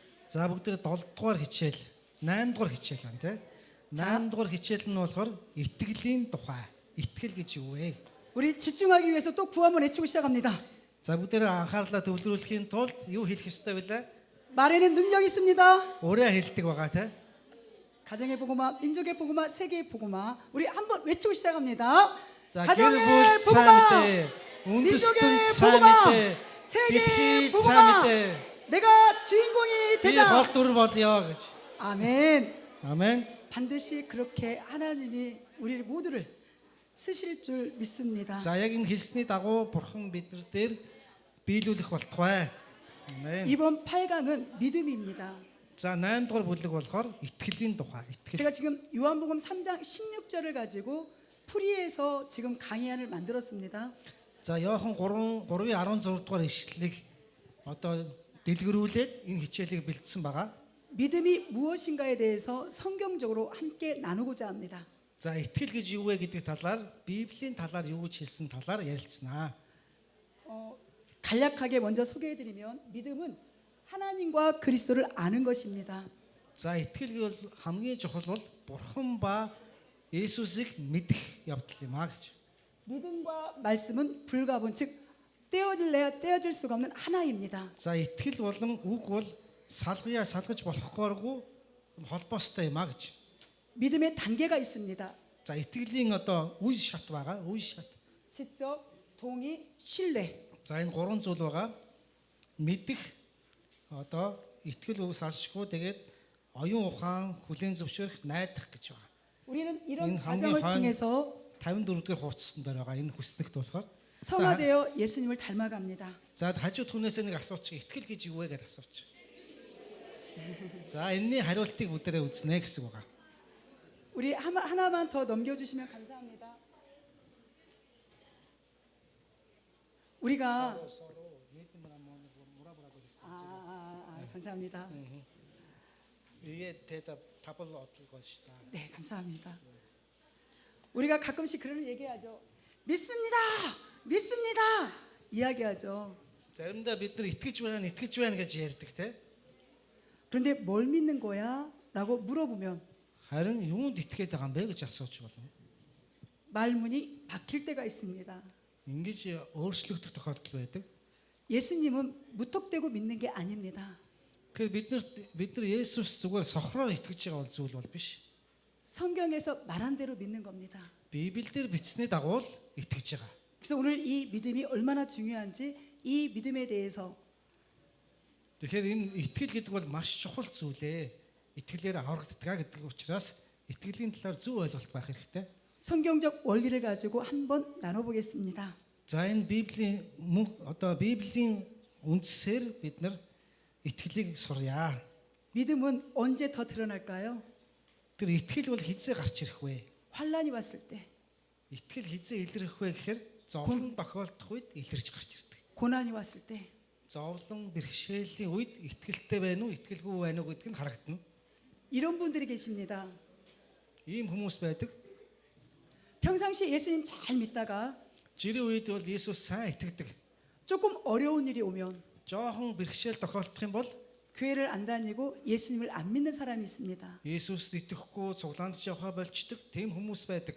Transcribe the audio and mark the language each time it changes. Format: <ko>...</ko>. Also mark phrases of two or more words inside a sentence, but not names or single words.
<mn>За бүгд 7 дугаар хичээл, 8 дугаар хичээл байна тий. 8 дугаар хичээл нь болохоор итгэлийн тухай. Итгэл гэж юу вэ?</mn> <ko>우리 집중하기 위해서 또 구호 한번 외치고 시작합니다.</ko> <mn>За бүгд анхаарлаа төвлөрүүлэхийн тулд юу хэлэх ёстой вэ?</mn> <ko>말에는 능력이 있습니다.</ko> <mn>Өөрөө хэлдэг байгаа тий.</mn> <ko>가정의 복음화, 민족의 복음화, 세계의 복음화. 우리 한번 외치고 시작합니다.</ko> <mn>За</mn> <ko>가정의 복음화, 민족의 복음화, 복음화, 세계의 복음화. 내가 주인공이</ko> <mn>би</mn> <ko>되자.</ko> <mn>гол дүр болёо гэж.</mn> <ko>아멘.</ko> <mn>Амен.</mn> <ko>반드시 그렇게 하나님이 우리 모두를 쓰실 줄 믿습니다.</ko> <mn>За яг энэ хэлсний дагуу бурхан бид нар дээр биелүүлэх болтугай. Амен.</mn> <ko>이번 8강은 믿음입니다.</ko> <mn>За 8 дугаар бүлэг болохоор итгэлийн тухай. Итгэл.</mn> <ko>제가 지금 요한복음 3장 16절을 가지고 풀이해서 지금 강의안을 만들었습니다.</ko> <mn>За Иохан 3:16 дугаар ишлэлийг одоо дэлгэрүүлээд энэ хичээлийг бэлдсэн байгаа.</mn> <ko>믿음이 무엇인가에 대해서 성경적으로 함께 나누고자 합니다.</ko> <mn>За итгэл гэж юу вэ гэдэг талаар Библийн талаар юу гэж хэлсэн талаар ярилцсанаа.</mn> <ko>간략하게 먼저 소개해드리면 믿음은 하나님과 그리스도를 아는 것입니다.</ko> <mn>За итгэл бол хамгийн чухал бол бурхан ба Есүсийг мэдэх явдал юм а гэж.</mn> <ko>믿음과 말씀은 불가분 즉 떼어질래야 떼어질 수가 없는 하나입니다.</ko> <mn>За итгэл болон үг бол салгаж болохгүйргүй холбоостой юм а гэж.</mn> <ko>믿음의 단계가 있습니다.</ko> <mn>За итгэлийн одоо үе шат байгаа. Үе шат.</mn> <ko>지적, 동의, 신뢰.</ko> <mn>За энэ гурван зүйл байгаа. Мэдэх одоо итгэл ус алшгүй тэгээд оюун ухаан хүлээн зөвшөөрөх найдах гэж байгаа.</mn> <ko>우리는 이런 인 과정을 항상 통해서</ko> <mn>54-р хуудасанд байгаа энэ хүснэгт болохоор.</mn> <ko>성화되어 예수님을 닮아갑니다.</ko> <mn>За хажуу түүнээс нэг асуучих. Итгэл гэж юу вэ гэж асуучих. За энэний хариултыг бүгдээрээ үзнэ гэсэн байгаа.</mn> <ko>우리 하나만 더 넘겨주시면 감사합니다. 우리가 감사합니다. 이게 대답 답을 얻을 것이다. 네, 감사합니다. 우리가 가끔씩 그런 얘기하죠. 믿습니다. 믿습니다. 이야기하죠.</ko> <mn>자름다 бид нар итгэж байна гэж ярьдаг те.</mn> <ko>그런데 뭘 믿는 거야? 라고 물어보면</ko> <mn>харин юунд итгээд байгаа юм бэ гэж асууж болно.</mn> <ko>말문이 막힐 때가 있습니다.</ko> <mn>ингэж өөрчлөгдөх тохиолдол байдаг.</mn> <ko>예수님은 무턱대고 믿는 게 아닙니다.</ko> <mn>Тэгэхээр бид нар Есүс зүгээр сохроор итгэж байгаа зүйл бол биш.</mn> <ko>성경에서 말한 대로 믿는 겁니다.</ko> <mn>Библиэлд бичсний дагуу л итгэж байгаа.</mn> <ko>그래서 오늘 이 믿음이 얼마나 중요한지 이 믿음에 대해서</ko> <mn>Тэгэхээр энэ итгэл гэдэг бол маш чухал зүйл ээ. Итгэлээр аврагддаг гэдэг учраас итгэлийн талаар зөв ойлголт байх хэрэгтэй.</mn> <ko>성경적 원리를 가지고 한번 나눠보겠습니다.</ko> <mn>За энэ Библийн Библийн үндсээр бид нар итгэлийг сурья.</mn> <ko>믿음은 언제 더 드러날까요?</ko> <mn>Тэр итгэл бол хизээ гарч ирэх вэ?</mn> <ko>환란이 왔을 때,</ko> <mn>Итгэл хизээ илэрх вэ гэхээр зовлон тохиолдох үед илэрч гарч ирдэг.</mn> <ko>고난이 왔을 때,</ko> <mn>Зовлон бэрхшээлийн үед итгэлтэй байна уу, итгэлгүй байна уу гэдг нь харагдана.</mn> <ko>이런 분들이 계십니다.</ko> <mn>Ийм хүмүүс байдаг.</mn> <ko>평상시에 예수님 잘 믿다가</ko> <mn>Жирийн үед бол Есүс сайн итгэдэг.</mn> <ko>조금 어려운 일이 오면</ko> <mn>Жохон бэрхшээл тохиолдох юм бол</mn> <ko>교회를 안 다니고 예수님을 안 믿는 사람이 있습니다.</ko> <mn>Есүст итгэхгүй цуглаанд явхаа болчдөг тийм хүмүүс байдаг.</mn>